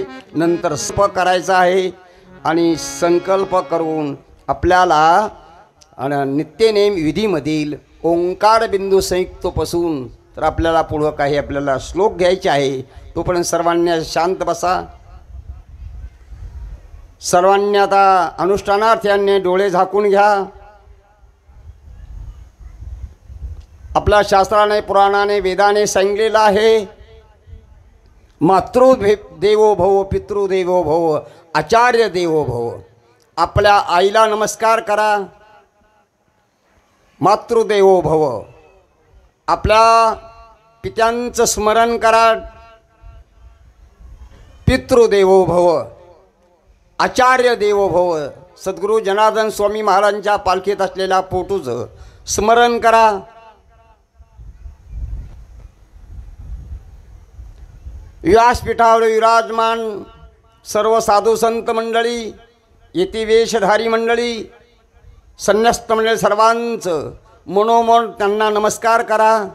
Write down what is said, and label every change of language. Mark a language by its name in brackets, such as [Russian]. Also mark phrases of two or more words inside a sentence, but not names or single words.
[Marathi] नंतर स्प करायचा आहे आणि संकल्प करून आपल्याला नित्यनेम विधीमधील ओंकार बिंदू संयुक्तपासून तर आपल्याला पुढं काही आपल्याला श्लोक घ्यायचे आहे. तोपर्यंत सर्वांनी शांत बसा. सर्वांनी आता अनुष्ठानार्थ्यांनी डोळे झाकून घ्या. आपल्या शास्त्राने पुराणाने वेदाने सांगितलेलं आहे [Sanskrit] मातृदेवो भव पितृदेवो भव आचार्य देवो भव. [Marathi] आपल्या आईला नमस्कार करा, [Sanskrit] मातृदेवो भव. [Marathi] आपल्या पित्यांचं स्मरण करा, [Sanskrit] पितृदेवो भव, आचार्य देवो भव. [Marathi] सद्गुरू जनार्दन स्वामी महाराजांच्या पालखीत असलेल्या फोटोचं स्मरण करा. व्यासपीठावर विराजमान सर्व साधू संत मंडळी, यतिवेशधारी मंडळी, संन्यस्त मंडळी सर्वांचं मनोमन त्यांना नमस्कार करा.